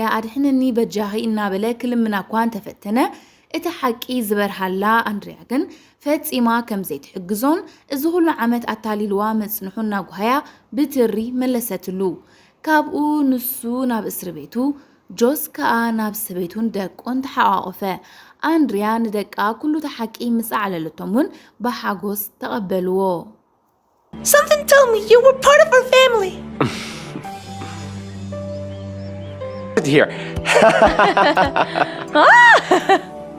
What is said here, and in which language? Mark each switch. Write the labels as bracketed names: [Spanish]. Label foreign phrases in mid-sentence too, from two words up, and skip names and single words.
[Tigrinya] ኣድሕንኒ በጃኺ እናበለ ክልምና እኳ እንተፈተነ እቲ ሓቂ ዝበርሃላ ኣንድሪያ ግን ፈፂማ ከም ዘይትሕግዞን እዚ ኩሉ ዓመት ኣታሊልዋ መፅንሑ እናጓህያ ብትሪ መለሰትሉ ካብኡ ንሱ ናብ እስር ቤቱ ጆስ ከዓ ናብ ሰበይቱን ደቆን ተሓቋቆፈ ኣንድሪያ ንደቃ ኩሉ ተሓቂ ምስ ዓለለቶም እውን ብሓጎስ ተቐበልዎ [English] Something told me you were part of our family. Here.